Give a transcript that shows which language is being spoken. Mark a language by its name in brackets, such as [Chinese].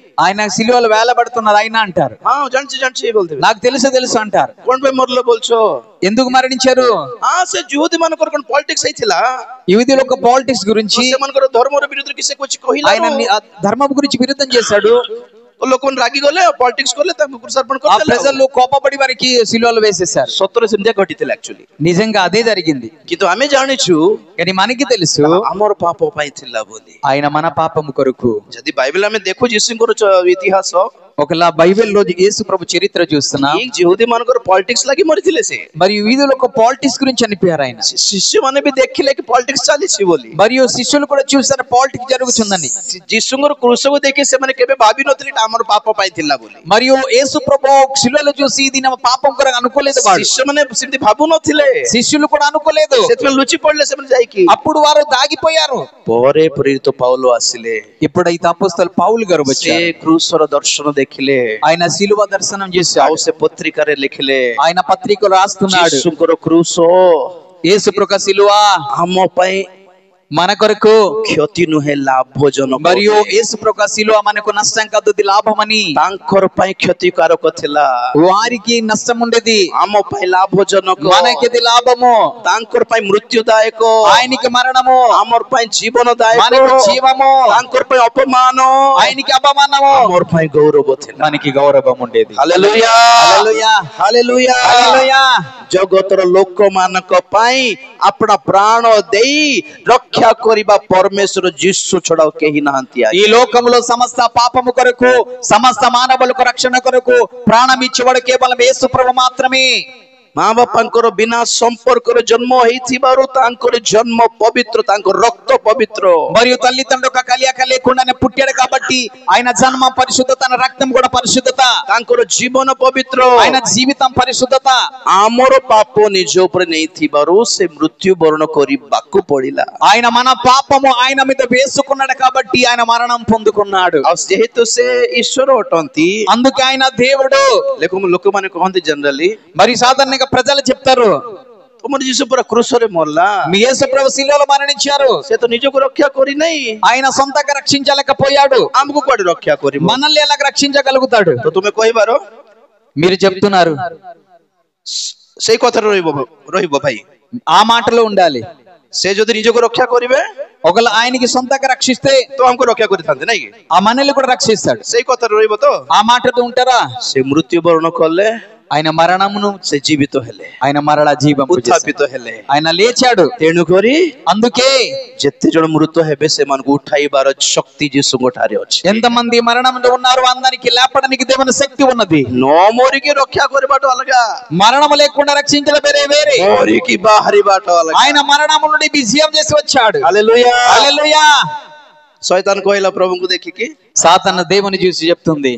[Telugu] ఆయన సిలువలో వేలబడుతున్నారు ఆయన అంటారు। [Odia] ହଁ ଜାଣିଛି ଜାଣିଛି ବୋଲଥିବେ। [Telugu] నాకు తెలుసు అంటారు। [Odia] କଣ ପାଇଁ ମରଲେ ବୋଲଛ? [Telugu] ఎందుకు మరణించారు? [Odia] ସେ ଯୁବତୀ ମାନଙ୍କର କଣ ପଲିଟିକ୍ସ ହେଇଥିଲା? [Telugu] యూదుల యొక్క పాలిటిక్స్ గురించి [Odia] ସେମାନଙ୍କର ଧର୍ମର ବିରୁଦ୍ଧରେ କିଛି କିଛି କହିଲା। [Telugu] ఆయన ధర్మం గురించి విరుద్ధం చేశాడు। [Odia] ଲୋକମାନେ ରାଗି ଗଲେ, ପଲିଟିକ୍ସ କଲେ, ତାଙ୍କୁ କୃଷାର୍ପଣ ఆ କରିଦେଲେ। [Telugu] ప్రజలు కోపపడి వారికి సిలువలో వేసేశారు। [Odia] ସତରେ ସେମିତିଆ ଘଟିଥିଲା ଆକ୍ଚୁଆଲି। [Telugu] నిజంగా అదే జరిగింది। [Odia] କିନ୍ତୁ ଆମେ ଜାଣିଛୁ [Telugu] కానీ మనకి తెలుసు [Odia] ଆମର ପାପ ପାଇଁ ଥିଲା ବୋଲି। [Telugu] ఆయన మన పాపము కొరకు। [Odia] ଯଦି ବାଇବେଲ ଆମେ ଦେଖୁ ଯୀଶୁଙ୍କର ଇତିହାସ, [Telugu] ఒకలా బైబిల్లో యేసు ప్రభు చరిత్ర చూస్తున్నా [Odia] ଯୁବତୀ ମାନଙ୍କର ପଲିଟିକ୍ସ ଲାଗି ମରିଥିଲେ ସେ। [Telugu] మరియు యూదుల యొక్క పాలిటిక్స్ గురించి చనిపోయారు ఆయన। [Odia] ଶିଷ୍ୟମାନେ ବି ଦେଖିଲେ କି ପଲିଟିକ୍ସ ଚାଲିଛି ବୋଲି। [Telugu] మరియు శిష్యులు కూడా చూసారు పాలిటిక్స్ జరుగుతుందని। [Odia] ଯୀଶୁଙ୍କର କୃଷକୁ ଦେଖି ସେମାନେ କେବେ ଭାବି ନଥିଲେ ଆମର ପାପ ପାଇଁ ଥିଲା ବୋଲି। [Telugu] మరియు యేసు ప్రభు శిలువలో చూసి ఇది నా పాపం కొరకు అనుకోలేదు వాడు। [Odia] ଶିଷ୍ୟମାନେ ସେମିତି ଭାବୁ ନଥିଲେ, [Telugu] శిష్యులు కూడా అనుకోలేదు। [Odia] ସେଥିପାଇଁ ଲୁଚି ପଡିଲେ ସେମାନେ ଯାଇକି। [Telugu] అప్పుడు వారు దాగిపోయారు। [Odia] ପରେ ପ୍ରେରିତ ପାଉଲ ଆସିଲେ, [Telugu] ఇప్పుడైతే అపోస్తలు పౌలు గారు [Odia] ସେ [Telugu] వచ్చారు। [Odia] କୃଷର ଦର୍ଶନ ଦେଖିଲେ, [Telugu] ఆయన శిలువ దర్శనం [Odia] ଆଉ [Telugu] చేశాడు। [Odia] ସେ ପତ୍ରିକାରେ ଲେଖିଲେ [Telugu] ఆయన పత్రికలు రాస్తున్నాడు [Odia] ଯୀଶୁଙ୍କର କୃଷ [Telugu] యేసు ప్రభు శిలువ [Odia] ଆମ ପାଇଁ [Telugu] మన కొరకు [Odia] କ୍ଷତି ନୁହେଁ ଲାଭଜନକ। [Telugu] మరియు యేసు ప్రభు శిలువ మనకు నష్టం కాదు, అది లాభమని। [Odia] ତାଙ୍କର ପାଇଁ କ୍ଷତିକାରକ ଥିଲା, [Telugu] వారికి నష్టం ఉండేది, [Odia] ଆମ ପାଇଁ ଲାଭଜନକ। [Telugu] మనకిది లాభము। [Odia] ତାଙ୍କର ପାଇଁ ମୃତ୍ୟୁଦାୟକ, [Telugu] ఆయనకి మరణము, [Odia] ଆମର ପାଇଁ ଜୀବନଦାୟକ। [Telugu] మనకు జీవము। [Odia] ତାଙ୍କର ପାଇଁ ଅପମାନ, [Telugu] ఆయనకి అపమానము, [Odia] ଆମର ପାଇଁ ଗୌରବ ଥିଲା। [Telugu] మనకి గౌరవం ఉండేది। [Odia] ହାଲେଲୁୟା [Telugu] హల్లెలూయా। [Odia] ହାଲେଲୁୟା। [Telugu] హల్లెలూయా। [Odia] ଜଗତର ଲୋକମାନଙ୍କ ପାଇଁ ଆପଣା ପ୍ରାଣ ଦେଇ ରକ୍ଷା କରିବା ପରମେଶ୍ୱର ଯୀଶୁ ଛଡା ଆଉ କେହି ନାହାନ୍ତି। [Telugu] ఈ లోకములో సమస్త పాపము కొరకు, సమస్త మానవులకు రక్షణ కొరకు ప్రాణం ఇచ్చేవాడు కేవలం యేసు ప్రభు మాత్రమే। [Odia] ମା ବାପାଙ୍କର ବିନା ସମ୍ପର୍କରେ ଜନ୍ମ ହେଇଥିବାରୁ ତାଙ୍କର ଜନ୍ମ ପବିତ୍ର, ତାଙ୍କ ରକ୍ତ ପବିତ୍ର। [Telugu] మరియు తల్లిదండ్రుల కలయిక లేకుండానే పుట్టాడు కాబట్టి ఆయన జన్మ పరిశుద్ధత, తన రక్తం కూడా పరిశుద్ధత, [Odia] ତାଙ୍କର ଜୀବନ ପବିତ୍ର। [Telugu] ఆయన జీవితం పరిశుద్ధత। [Odia] ଆମର ପାପ ନିଜ ଉପରେ ନେଇଥିବାରୁ ସେ ମୃତ୍ୟୁବରଣ କରିବାକୁ ପଡିଲା। [Telugu] ఆయన మన పాపము ఆయన మీద వేసుకున్నాడు కాబట్టి ఆయన మరణం పొందుకున్నాడు। [Odia] ଆଉ ଯେହେତୁ ସେ ଈଶ୍ୱର ଅଟନ୍ତି, [Telugu] అందుకే ఆయన దేవుడు। [Odia] ଲୋକମାନେ କହନ୍ତି ଜେନେରାଲି, [Telugu] మరి సాధారణంగా ప్రజలు చెప్తారు [Odia] ତମର ଯୀଶୁ ପୁରା କୃଷରେ ମରଲା, [Telugu] మీ యేసు ప్రభు శిలువలో మరణించారు, [Odia] ସେ ତ ନିଜକୁ ରକ୍ଷା କରିନାହିଁ, [Telugu] ఆయన సొంతంగా రక్షించలేకపోయాడు, [Odia] ଆମକୁ କୁଆଡେ రକ୍ଷା କରିବ? [Telugu] మనల్ని ఎలా రక్షించగలుగుతాడు? [Odia] ତ ତୁମେ କହିବାର [Telugu] మీరు చెప్తున్నారు, [Odia] ସେଇ କଥାରେ ରହିବ ଭାଇ। [Telugu] ఆ మాటలో ఉండాలి। [Odia] ସେ ଯଦି ନିଜକୁ ରକ୍ଷା କରିବେ [Telugu] ఒకవేళ ఆయనకి సొంతంగా రక్షిస్తే [Odia] ତ ଆମକୁ ରକ୍ଷା କରିଥାନ୍ତେ ନାଇଁ କି? [Telugu] ఆ మనల్ని కూడా రక్షిస్తాడు। [Odia] ସେଇ କଥାରେ ରହିବ ତ? [Telugu] ఆ మాటతో ఉంటారా? [Odia] ସେ ମୃତ୍ୟୁବରଣ କଲେ, [Telugu] ఆయన మరణమును, [Odia] ସେ ଜୀବିତ ହେଲେ, [Telugu] ఆయన మరలా జీవం [Odia] ଉତ୍ଥାପିତ ହେଲେ, [Telugu] ఆయన లేచాడు। [Odia] ତେଣୁକରି [Telugu] అందుకే [Odia] ଯେତେ ଜଣ ମୃତ ହେବେ ସେମାନଙ୍କୁ ଉଠାଇବାର ଶକ୍ତି ଯୀଶୁଙ୍କ ଠାରେ ଅଛି। [Telugu] ఎంతమంది మరణంలో ఉన్నారు అందరికి లేపడానికి దేవుని శక్తి ఉన్నది। [Odia] ନ ମରିକି ରକ୍ଷା କରିବାଟା ଅଲଗା, [Telugu] మరణము లేకుండా రక్షించడం వేరే వేరే। [Odia] ମରିକି ବାହାରିବାଟା ଅଲଗା। [Telugu] ఆయన మరణము నుండి విజయం చేసి వచ్చాడు। [Odia] ହାଲେଲୁୟା। [Telugu] హల్లెలూయా। [Odia] ଶୈତାନ କହିଲା ପ୍ରଭୁଙ୍କୁ ଦେଖିକି, [Telugu] సాతాను దేవుని చూసి చెప్తుంది,